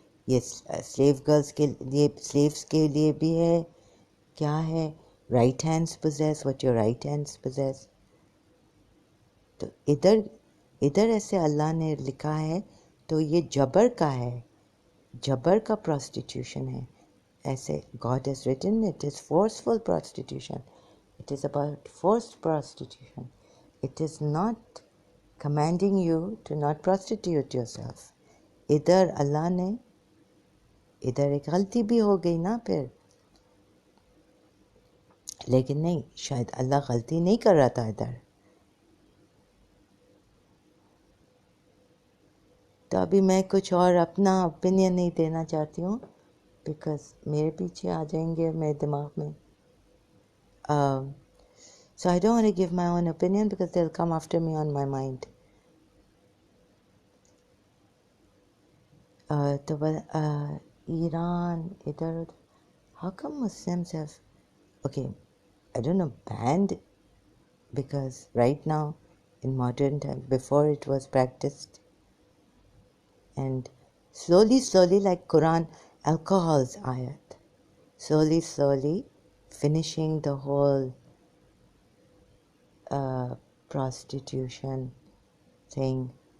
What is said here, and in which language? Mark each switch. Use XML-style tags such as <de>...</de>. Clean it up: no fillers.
<ur>یہ sleeve girls کے لیے، سلیوز کے لیے بھی ہے، کیا ہے،</ur> <en>Right hands possess what your right hands possess.</en> <ur>تو ادھر ایسے اللہ نے لکھا ہے تو یہ جبر کا ہے، جبر کا پروسٹیٹیوشن ہے.</ur> <en>ایسے God has written it is forceful prostitution. It is about forced prostitution. It is not commanding you to not prostitute yourself.</en> <ur>ادھر اللہ نے، ادھر ایک غلطی بھی ہو گئی نا پھر، لیکن نہیں، شاید اللہ غلطی نہیں کر رہا تھا ادھر. تو ابھی میں کچھ اور اپنا اوپینین نہیں دینا چاہتی ہوں، بیکاز میرے پیچھے آ جائیں گے میرے دماغ میں.</ur> <en>So I don't want to give my own opinion because they'll come after me on my mind.</en> <ur>تو ایران ادھر،</ur> <en>how come Muslims have, okay, I don't know, banned, because right now in modern time, before it was practiced, and slowly like Quran, alcohol's ayat, slowly finishing the whole prostitution thing.</en>